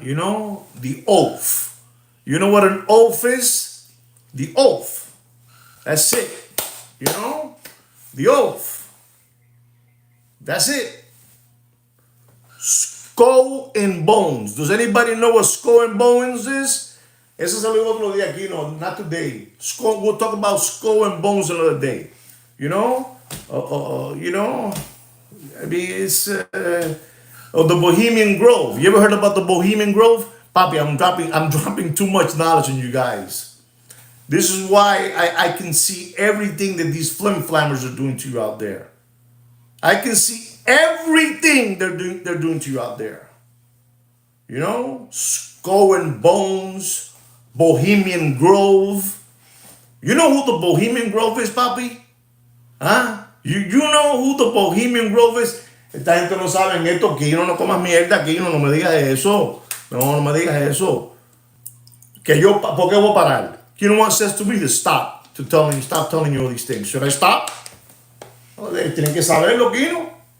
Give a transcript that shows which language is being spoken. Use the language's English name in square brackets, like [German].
[English] You know, the oath. You know what an oath is? The oath. That's it. You know, the oath. That's it. Skull and bones. Does anybody know what skull and bones is? [Spanish] Eso se lo digo otro día aquí, no, [English] not today. Skull, we'll talk about skull and bones another day. You know? You know? I mean, it's the Bohemian Grove. You ever heard about the Bohemian Grove? Papi, I'm dropping too much knowledge on you guys. This is why I can see everything that these flim flammers are doing to you out there. I can see everything they're doing to you out there. You know, Skull and Bones, Bohemian Grove. You know who the Bohemian Grove is, papi? Huh? You know who the Bohemian Grove is? [Spanish] Esta gente no saben esto, que no comas mierda, que no me digas eso. No me digas eso. Que yo, ¿por qué voy a parar? [English] You know what says to me to stop, stop telling you all these things. Should I stop? [Spanish] Tienen que saberlo, Kino.